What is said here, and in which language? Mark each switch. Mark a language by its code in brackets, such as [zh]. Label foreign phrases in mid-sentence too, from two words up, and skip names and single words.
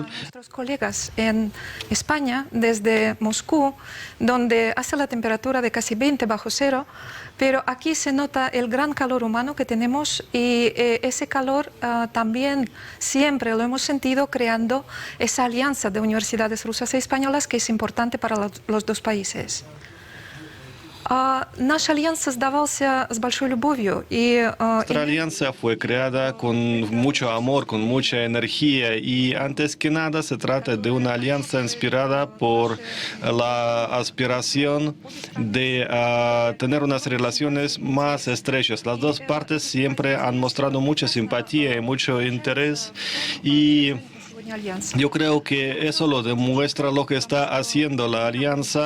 [es] Nuestros colegas en España, desde Moscú, donde hace la temperatura de casi 20 bajo cero, pero aquí se nota el gran calor humano que tenemos y ese calor también siempre lo hemos sentido creando esa alianza de universidades rusas y españolas que es importante para los dos países. [ru] Наша альянса сдавался с большой любовью. [es] Nuestra alianza fue creada con mucho amor, con mucha energía y antes que nada se trata de una alianza inspirada por la aspiración de tener unas relaciones más estrechas. Las dos partes siempre han mostrado mucha simpatía y mucho interés y yo creo que eso lo demuestra lo que está haciendo la alianza.